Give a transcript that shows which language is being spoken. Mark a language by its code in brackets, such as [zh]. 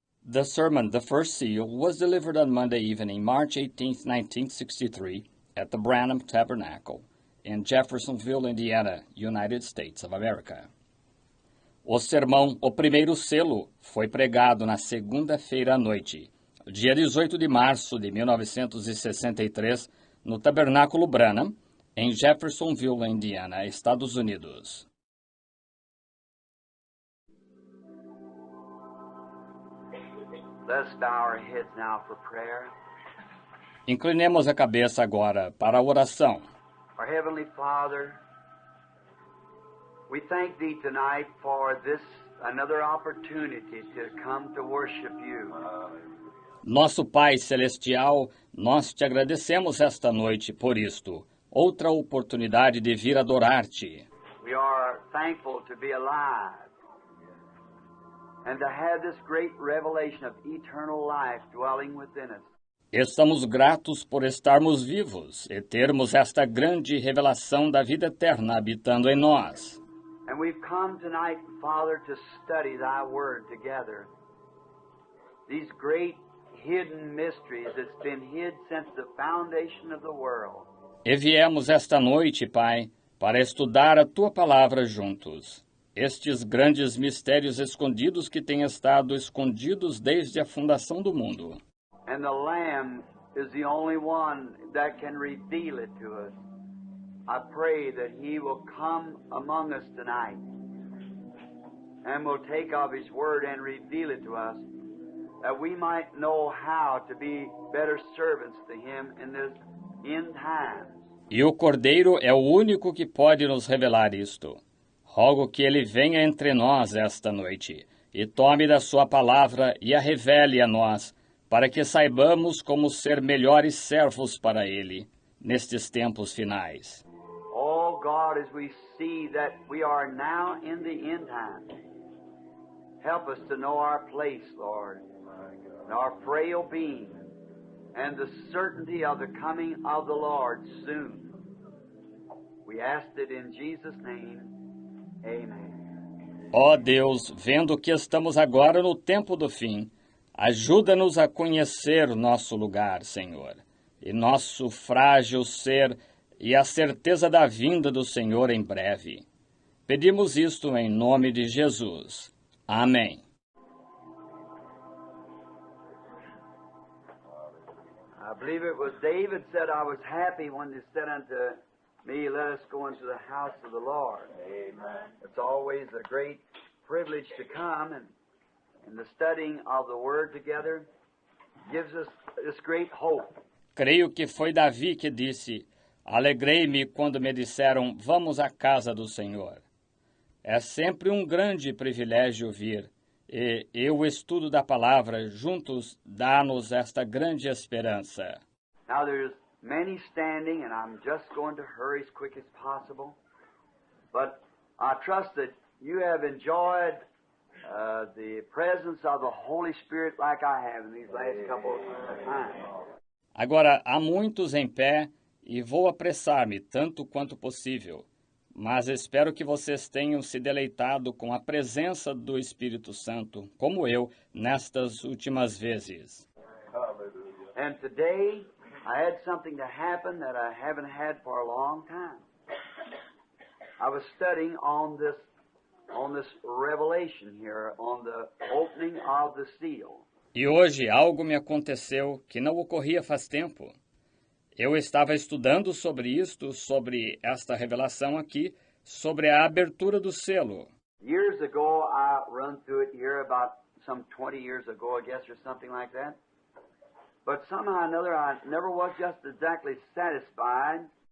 [en] The sermon, The First Seal, was delivered on Monday evening, March 18, 1963, at the Branham Tabernacle in Jeffersonville, Indiana, United States of America. [pt] O sermão, O Primeiro Selo, foi pregado na segunda-feira à noite, dia 18 de março de 1963, no Tabernáculo Branham, em Jeffersonville, Indiana, Estados Unidos. [en] Let's bow our heads now for prayer. [pt] Inclinemos a cabeça agora para a oração. [en] Our Heavenly Father, we thank Thee tonight for this another opportunity to come to worship You. [pt] Nosso Pai Celestial, nós te agradecemos esta noite por isto, outra oportunidade de vir adorar-te. [en] We are thankful to be alive and to have this great revelation of eternal life dwelling within us. [pt] Estamos gratos por estarmos vivos e termos esta grande revelação da vida eterna habitando em nós. [en] And we've come tonight, Father, to study Thy Word together. These great hidden mysteries that's been hid since the foundation of the world. [pt] E viemos esta noite, Pai, para estudar a Tua Palavra juntos. Estes grandes mistérios escondidos que têm estado escondidos desde a fundação do mundo. [en] And the Lamb is the only one that can reveal it to us. I pray that He will come among us tonight and will take of His Word and reveal it to us, that we might know how to be better servants to Him in this end times. [pt] E o Cordeiro é o único que pode nos revelar isto. Rogo que Ele venha entre nós esta noite e tome da Sua palavra e a revele a nós, para que saibamos como ser melhores servos para Ele nestes tempos finais. [en] Oh God, as we see that we are now in the end time, help us to know our place, Lord, and our frail being, and the certainty of the coming of the Lord soon. We ask it in Jesus' name. Amen. [pt] Ó Deus, vendo que estamos agora no tempo do fim, ajuda-nos a conhecer nosso lugar, Senhor, e nosso frágil ser e a certeza da vinda do Senhor em breve. Pedimos isto em nome de Jesus. Amém. [en] I believe it was David said, I was happy when they said unto me, let us go into the house of the Lord. Amen. It's always a great privilege to come, and the studying of the Word together gives us this great hope. [pt] Creio que foi Davi que disse, alegrei-me quando me disseram, vamos à casa do Senhor. É sempre um grande privilégio vir, e o estudo da palavra juntos dá-nos esta grande esperança. [en] Now there's many standing, and I'm just going to hurry as quick as possible. But I trust that you have enjoyed the presence of the Holy Spirit like I have in these last couple of times. [pt] Agora, há muitos em pé, e vou apressar-me tanto quanto possível, mas espero que vocês tenham se deleitado com a presença do Espírito Santo, como eu, nestas últimas vezes. [en] And today, I had something to happen that I haven't had for a long time. I was studying on this revelation here, on the opening of the seal. [pt] E hoje algo me aconteceu que não ocorria faz tempo. Eu estava estudando sobre isto, sobre esta revelação aqui, sobre a abertura do selo. [en] Years ago, I run through it here about some 20 years ago, I guess, or something like that. But somehow or another, I never was just exactly satisfied.